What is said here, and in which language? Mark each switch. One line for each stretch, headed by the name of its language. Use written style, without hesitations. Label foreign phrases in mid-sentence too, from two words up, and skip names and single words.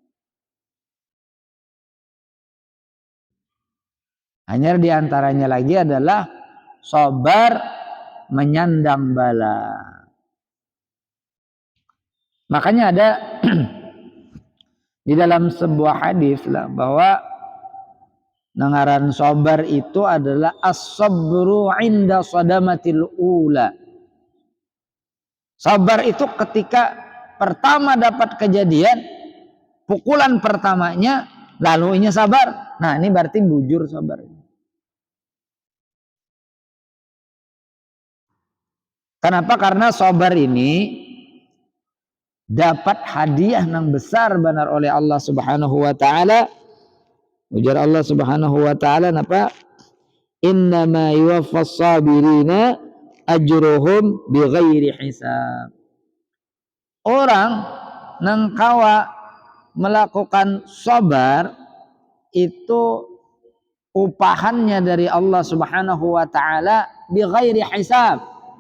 Banjar: Hanya diantaranya lagi adalah sabar menyandang bala. Makanya ada di dalam sebuah hadis lah bahwa nangaran sabar itu adalah
Arabic: الصبر عند الصدمة الأولى.
Banjar: Sabar itu ketika pertama dapat kejadian, pukulan pertamanya, lalu ini sabar. Nah, ini berarti bujur sabar. Kenapa? Karena sabar ini dapat hadiah yang besar benar oleh
Arabic: الله سبحانه وتعالى.
Banjar: Ujar
Arabic: الله سبحانه وتعالى
Banjar: napa?
Arabic: إنما يوفى الصابرون أجرهم بغير حساب.
Banjar: Orang nang kawa melakukan sabar itu upahannya dari
Arabic: الله سبحانه وتعالى بغير حساب.